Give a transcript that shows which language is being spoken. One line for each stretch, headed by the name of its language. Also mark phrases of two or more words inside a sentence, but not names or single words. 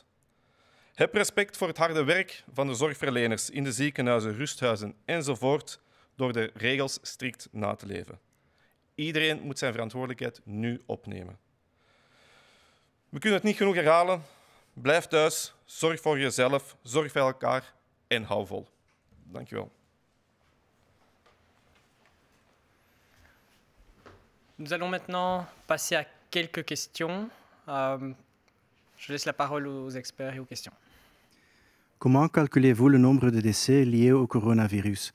Dutch: Heb respect voor het harde werk van de zorgverleners in de ziekenhuizen, rusthuizen enzovoort door de regels strikt na te leven. Iedereen moet zijn verantwoordelijkheid nu opnemen. We kunnen het niet genoeg herhalen. Blijf thuis, zorg voor jezelf, zorg voor elkaar en hou vol. Dank je wel.
French: Nous allons maintenant passer à quelques questions. Je laisse la parole aux experts et aux questions. Comment calculez-vous le nombre de décès liés au coronavirus?